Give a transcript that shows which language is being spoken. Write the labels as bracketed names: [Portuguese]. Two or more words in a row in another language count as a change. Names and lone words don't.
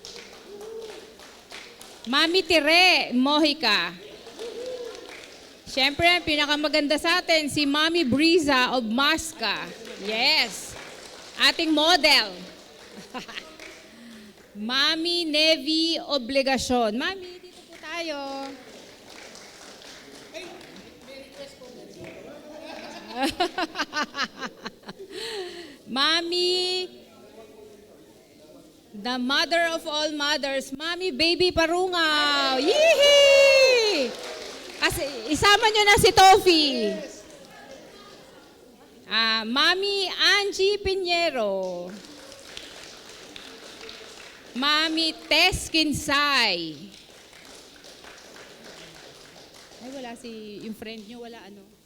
[Filipino] Mami Tire Mojica. Siyempre, ang pinakamaganda sa atin, si Mami Briza of Masca. Yes. Ating model. Mami Nevi Obligasyon. Mami, dito po tayo. Mami, [English] the mother of all mothers, [Filipino] Mami Baby Parungaw. Yee! Kasi isama nyo na si Tofi. Mami Angie Piñero. Mami Tess Kinsay. Ay, wala yung friend nyo, wala ano.